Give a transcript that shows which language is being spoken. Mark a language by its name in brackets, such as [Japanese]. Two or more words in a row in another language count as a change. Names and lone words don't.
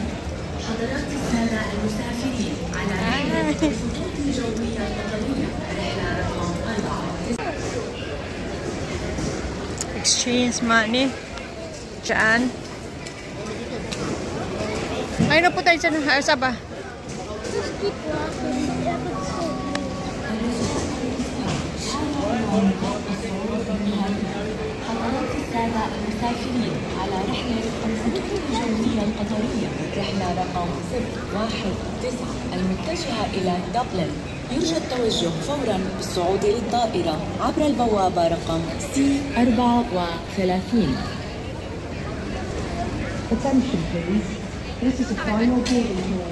[Arabic] حضرات السادة المسافرين على رحلة الخطوط الجوية الوطنية رحلة رقم 4. [English] Exchange money. [Filipino] Diyan. Ay, na po tayo dyan. Saba. [Arabic] حضرات السادة المسافرين على رحلة الخطوط الجوية القطرية رحلة رقم 019 المتجهة إلى دبلن. يرجى التوجه فورا بالصعود للطائرة عبر البوابة رقم C34. [English] Attention please, this is a final boarding call.